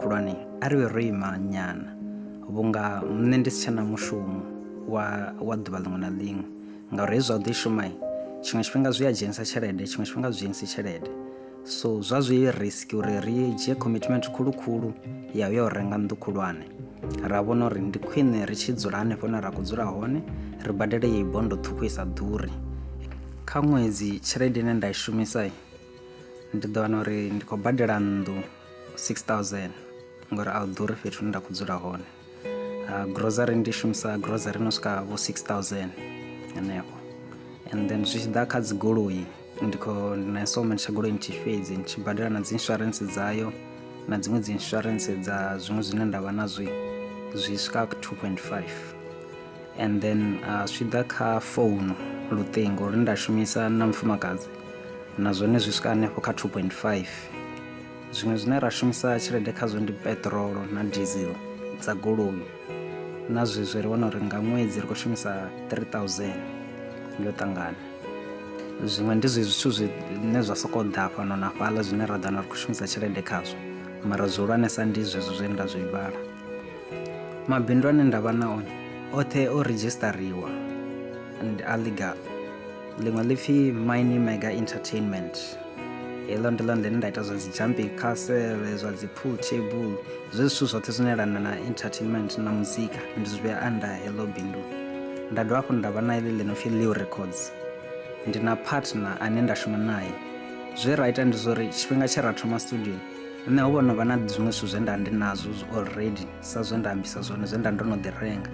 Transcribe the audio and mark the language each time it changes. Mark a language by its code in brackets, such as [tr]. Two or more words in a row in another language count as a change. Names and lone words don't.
[ve] khulwane a ri vhe ro ima nyana vhunga nṋe ndi si tshena mushumo wa ḓuvha ḽiṅwe na ḽiṅwe ngauri hezwi zwa u ḓi shuma tshiṅwe tshifhinga zwi a dzhenisa tshelede tshiṅwe tshifhinga zwi dzhenisi tshelede so zwa zwi risk uri ri dzhie commitment khulu ya u ya u renga nnḓu khulwane ra vhona uri ndi khwine ri tshi dzula hanefho hune ra khou dzula hone ri badele yeyi bondo ṱhukhu i sa ḓuri. Kha ṅwedzi tshelede ine nda i shumisa ndi ḓo wana uri ndi khou badela nnḓu 6000 ngori a u ḓuri fhethu hune nda khou dzula hone. Grocery ndi shumisa grocery no swika vho 6000 henefho, [en] and then [ve] zwi tshi ḓa kha dzi goloi ndi na installment tsha goloi nthihi fhedzi ndi tshi badela na dzi insurance dzayo na dziṅwe dzi insurance dza zwiṅwe zwine nda vha nazwo zwi swika 2.5, [en] and then [ve] zwi ḓa kha founu luṱingo uri nda shumisa na mfumakadzi na zwone zwi swika hanefho kha 2.5. Zwiṅwe zwine ra shumisa tshelede khazwo ndi petrolo na diesel dza goloi na zwezwo ri wana uri nga ṅwedzi ri khou shumisa 3000 yo ṱangana. Zwiṅwe ndi zwithu zwine zwa sokou ḓa fhano na fhaḽa zwine ra ḓana ri khou shumisa tshelede khazwo, mara zwihulwanesa ndi zwezwo zwe nda zwi vhala. Mabindu ane nda vha na one oṱhe o redzhistariwa and a legal. Ḽiṅwe ḽipfhi Mine Mega Entertainment, heḽo ndi ḽone ḽine nda ita zwa dzi [en] jumping castle, [ve] zwa dzi [en] pool table, [ve] zwe zwithu zwoṱhe zwine lana na entertainment na muzika ndi zwi vhea under heḽo bindu. Nda dovha hafhu nda vha na iḽi ḽi no pfhi Leo Records, ndi na partner ane nda shuma naye. Zwe ra ita ndi zwori tshifhinga tshe ra thoma studio nṋe ho vhono vha na zwiṅwe zwithu zwe nda ndi nazwo already sa zwe nda ambisa zwone zwe nda ndo no ḓi renga.